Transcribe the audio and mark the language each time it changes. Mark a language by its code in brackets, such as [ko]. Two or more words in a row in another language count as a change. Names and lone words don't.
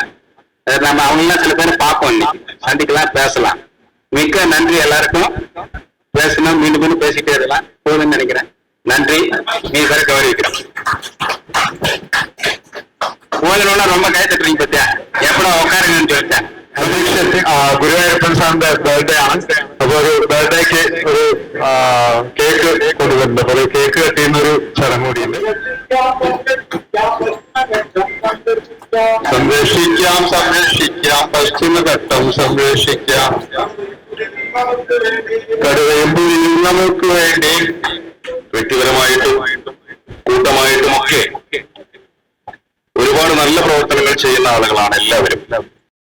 [ta] நம்ம அவங்களாம் சில பேர் பார்ப்போம், இன்னைக்கு சந்திக்கலாம், பேசலாம். மிக்க நன்றி எல்லாருக்கும். பேசணும், மீண்டும் பேசிட்டே இருக்கலாம். போதுன்னு நினைக்கிறேன். நன்றி. நீ பேர கௌரவிக்கிறேன். போதணும்னா ரொம்ப கை தட்டுறீங்க பத்தியா, எப்படா உட்காருங்கன்னு சொல்லிட்டேன். [ml] ഗുരുവായൂരപ്പൻ സാറിന്റെ ബർത്ത്ഡേ ആണ്. അപ്പൊ ഒരു ബർത്ത്ഡേക്ക് ഒരു കേക്ക് കൊണ്ടുവരുന്നുണ്ട്. അപ്പൊ കേക്ക് കട്ടിയുന്നൊരു ചടങ്ങ് കൂടിയുണ്ട്. സംരക്ഷിക്കാം പശ്ചിമഘട്ടം സംരക്ഷിക്കാം, കടുവയമ്പൂരിൽ നമുക്ക് വേണ്ടി വ്യക്തിപരമായിട്ടും കൂട്ടമായിട്ടും ഒക്കെ ഒരുപാട് നല്ല പ്രവർത്തനങ്ങൾ ചെയ്യുന്ന ആളുകളാണ് എല്ലാവരും.